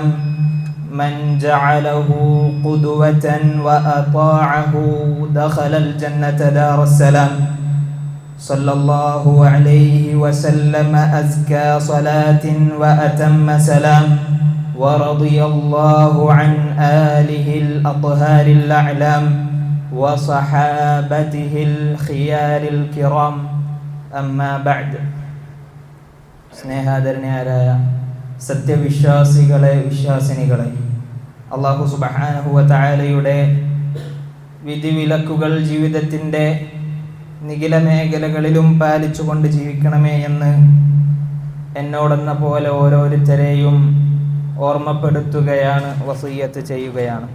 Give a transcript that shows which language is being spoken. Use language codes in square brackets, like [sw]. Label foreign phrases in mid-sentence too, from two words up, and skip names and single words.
[ar] من جعله قدوة وأطاعه دخل الجنة دار السلام صلى الله عليه وسلم أزكى صلاة وأتم سلام ورضي الله عن آله الأطهار الأعلام وصحابته الخيار الكرام أما بعد [ml] സ്നേഹാദരനായ സത്യവിശ്വാസികളെ വിശ്വാസിനികളെ [ar] الله سبحانه وتعالى [ml] വിധിവിലക്കുകൾ ജീവിതത്തിൻ്റെ നിഖില മേഖലകളിലും പാലിച്ചുകൊണ്ട് ജീവിക്കണമേ എന്ന് എന്നോടെന്ന പോലെ ഓരോരുത്തരെയും ഓർമ്മപ്പെടുത്തുകയാണ്, വസിയ്യത്ത് ചെയ്യുകയാണ്.